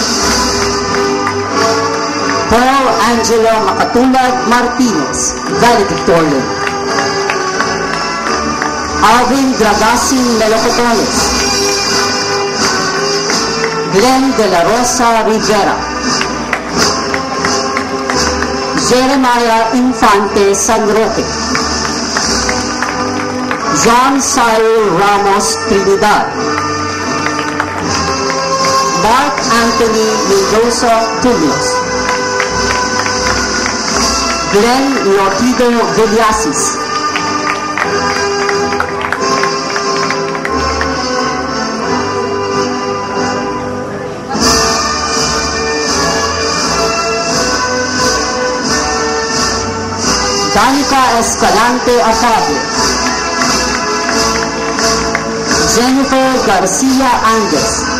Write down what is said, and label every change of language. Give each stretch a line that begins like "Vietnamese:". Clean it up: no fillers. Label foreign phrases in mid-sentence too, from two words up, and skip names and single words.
English: Paul Angelo Macatulad Martinez, valedictorian, Alvin Dragasin Melocotones, Glenn De La Rosa Rivera, Jeremiah Infante San Roque, John Cyril Ramos Trinidad, Mark Anthony Mendoza Tulios, Glenn Lotido Villasis, Danica Escalante Afable, Jennifer Garcia Andes,